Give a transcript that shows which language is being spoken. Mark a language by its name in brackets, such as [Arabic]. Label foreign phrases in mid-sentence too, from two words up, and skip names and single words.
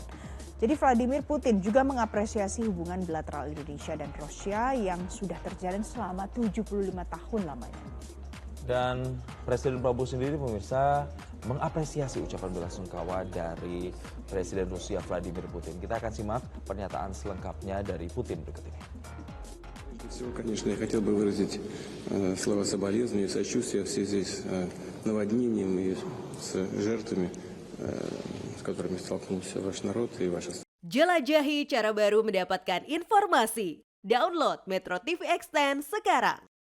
[Indonesian] Jadi Vladimir Putin juga mengapresiasi hubungan bilateral Indonesia dan Rusia yang sudah terjalin selama 75 tahun lamanya. Dan Presiden Prabowo sendiri pemirsa mengapresiasi ucapan bela sungkawa dari Presiden Rusia Vladimir Putin. Kita akan simak pernyataan selengkapnya dari Putin berikut ini. [Russian] Прежде всего, конечно, я хотел бы выразить слова соболезнования и сочувствия в связи с наводнением и с жертвами, с которыми столкнулся ваш народ и ваша страна. [Indonesian] Jelajahi cara baru mendapatkan informasi. Download Metro TV Extend sekarang.